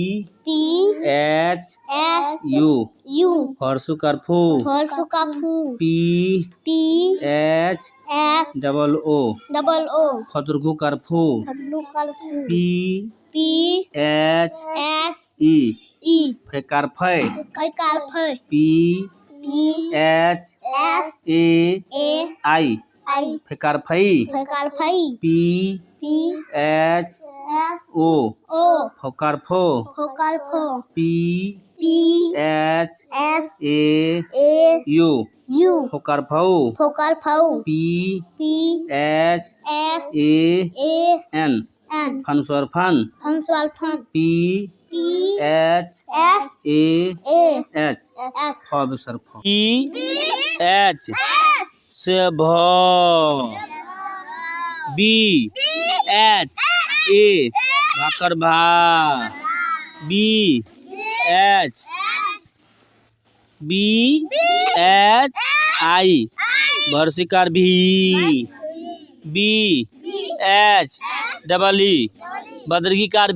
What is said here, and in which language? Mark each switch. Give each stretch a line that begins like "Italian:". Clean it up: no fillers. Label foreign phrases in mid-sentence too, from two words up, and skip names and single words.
English: H U
Hindi: फरसुकार फू,
English: P H double O
Hindi: फदर्गुकार फू, पी
English: H E
Hindi: फेकार फै,
English: P H A I
Hindi: फेकार फई,
English: P H O
Hindi: फोकार फो, पी
English: H A U
Hindi: फोकार फऊ,
English: P H A N
Hindi: फनस्वर फन,
English: P H A H
Hindi: फ विसर्ग फ,
English: P H
Hindi: से भ,
English: B H A
Hindi: भाकर भा,
English: B H I
Hindi: बरसिकार भी,
English: B H double E
Hindi: बदर्गिकार